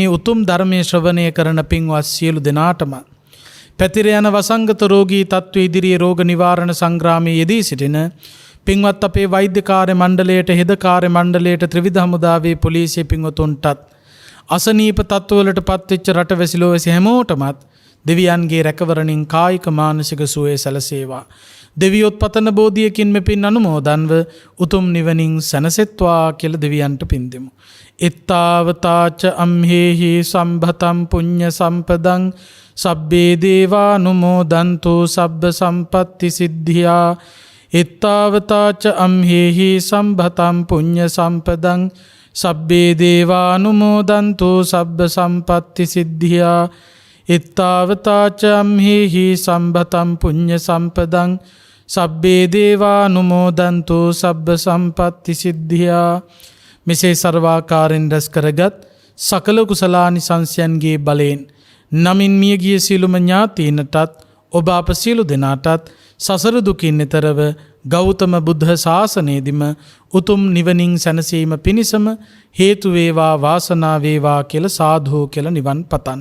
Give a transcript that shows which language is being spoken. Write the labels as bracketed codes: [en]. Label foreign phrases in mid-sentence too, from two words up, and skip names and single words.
[si] උතුම් ධර්මයේ ශ්‍රවණය කරන පින්වත් සියලු දෙනාටමත් පැතිර යන වසංගත රෝගී තත්ත්ව ඉදිරියේ රෝග නිවාරණ සංග්‍රාමයේ යෙදී සිටින පින්වත් අපේ වෛද්‍ය කාර්ය මණ්ඩලයට, හෙද කාර්ය මණ්ඩලයට, ත්‍රිවිධ හමුදාවේ පොලිසිය පින්වතුන්ටත් අසනීප තත්ත්වවලට පත්වෙච්ච රටවැසි ලෝවැසි හැමෝටමත් දෙවියන්ගේ රැකවරණින් කායික මානසික සුවය සැලසේවා. දෙවියොත් පතන බෝධියකින් මෙපින් අනුමෝදන්ව උතුම් නිවනින් සැනසෙත්වා කියලා දෙවියන්ට පින් දෙමු. [pi] ittavataච අම්හෙහි සම්භතම් පුඤ්ඤ සම්පදං සබ්බේ දේවානුමෝදන්තු සබ්බ සම්පත්ති සිද්ධියා. ittavataච අම්හෙහි සම්භතම් පුඤ්ඤ සම්පදං සබ්බේ දේවානුමෝදන්තු සබ්බ සම්පත්ති සිද්ධියා. ittavataච අම්හෙහි සම්භතම් පුඤ්ඤ සම්පදං සබ්බේ දේවානුමෝදන්තු සබ්බ සම්පත්ති සිද්ධියා. [si] මෙසේ සර්වාකාරයෙන් රැස් කරගත් සකල කුසලානිසංසයන්ගේ බලයෙන් නමින් මියගිය සියලුම ඥාතීන්ටත් ඔබ අප සියලු දෙනාටත් සසර දුකින් එතරව ගෞතම බුද්ධ ශාසනයේදීම උතුම් නිවනින් සැනසීම පිණිසම හේතු වේවා වාසනා වේවා කියලා සාධු කියලා නිවන් පතන්න.